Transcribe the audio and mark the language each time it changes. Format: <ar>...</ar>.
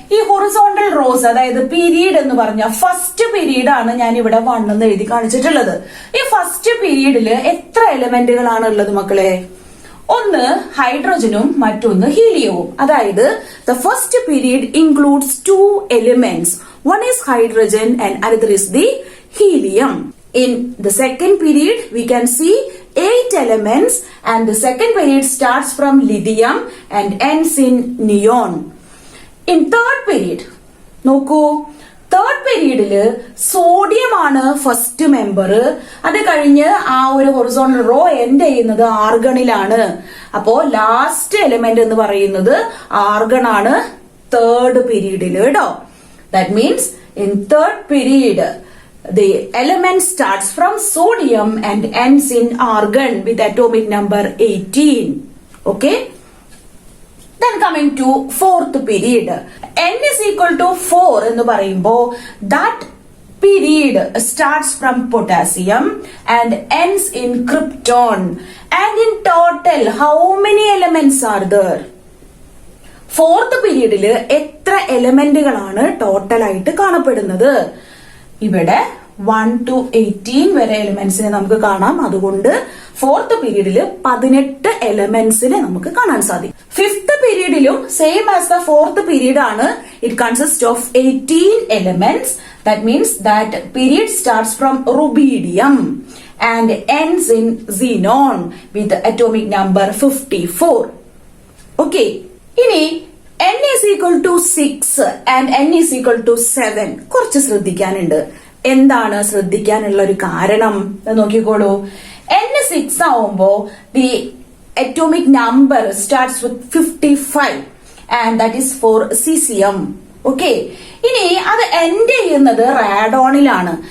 <ml>ഈ horizontal rose അതായത് period എന്ന് പറഞ്ഞ ഫസ്റ്റ് പീരീഡ് ആണ് ഞാൻ ഇവിടെ 1 എന്ന് എഴുതി കാണിച്ചിട്ടുള്ളത്. ഈ ഫസ്റ്റ് പീരീഡില് എത്ര എലമെന്റുകളാണ് ഉള്ളത് മക്കളെ? ഒന്ന് ഹൈഡ്രജനും മറ്റൊന്ന് ഹീലിയവും. അതായത്</ml> <en>The first period includes 2 elements. One is hydrogen and another is the helium. In the second period, we can see 8 elements and the second period starts from lithium and ends in neon. In third period,</en> <ml>നോക്കൂ, third പീരീഡില് sodium ആണ് first member. അത് കഴിഞ്ഞ് ആ ഒരു horizontal raw end ചെയ്യുന്നത് ആർഗണിലാണ്. അപ്പോ last element എന്ന് പറയുന്നത് ആർഗൺ ആണ് തേർഡ് പീരീഡില് കേട്ടോ.</ml> <en>That means in third period, the element starts from sodium and ends in argon with atomic number 18. Okay? Then coming to fourth period, n is equal to 4</en> <ml>എന്ന് പറയുമ്പോ</ml> <en>that period starts from potassium and ends in krypton. And in total, how many elements are there?</en> <ml>Fourth പീരീഡില് എത്ര എലമെന്റുകളാണ് total ആയിട്ട് കാണപ്പെടുന്നത്? ഇവിടെ 1 to 18 വരെ എലിമെന്റ്സിനെ നമുക്ക് കാണാം. അതുകൊണ്ട് ഫോർത്ത് പീരീഡില് 18 എലമെന്റ്സിനെ നമുക്ക് കാണാൻ സാധിക്കും. Fifth പീരീഡിലും</ml> <en>Same as the fourth period ആണ്. It consist of 18 elements. That means that period starts from rubidium and ends in xenon with atomic number 54.</en> <ml>Okay, ഇനി</ml> <en>n is equal to 6 and n is equal to 7</en> <ml>കുറച്ച് ശ്രദ്ധിക്കാനുണ്ട്. എന്താണ് ശ്രദ്ധിക്കാനുള്ള ഒരു കാരണം നോക്കിക്കോളൂ. n 6 ആവുമ്പോ</ml> <en>the atomic number starts with 55 and that is for cesium.</en> <ml>Okay, ഇനി അത് end ചെയ്യുന്നത് റാഡോണിലാണ്.</ml>